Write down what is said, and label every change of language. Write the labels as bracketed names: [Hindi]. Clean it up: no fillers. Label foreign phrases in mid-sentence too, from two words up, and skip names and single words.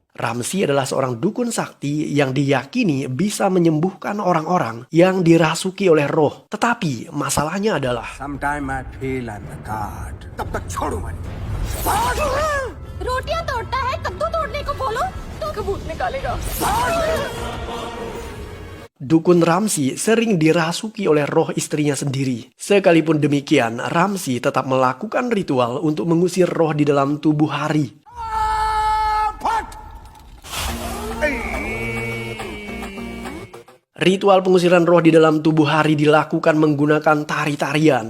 [Indonesian] Ramsi adalah seorang dukun sakti yang diyakini bisa menyembuhkan orang-orang yang dirasuki oleh roh. Tetapi masalahnya adalah [English] Sometime I feel I'm the god. [Hindi] तब तक छोड़ो मत. रोटियां तोड़ता है कद्दू तोड़ने को बोलो तो कबूत निकालेगा [Indonesian] dukun Ramsi sering dirasuki oleh roh istrinya sendiri. Sekalipun demikian, Ramsi tetap melakukan ritual untuk mengusir roh di dalam tubuh Hari. Ritual pengusiran roh di dalam tubuh Hari dilakukan menggunakan tari-tarian.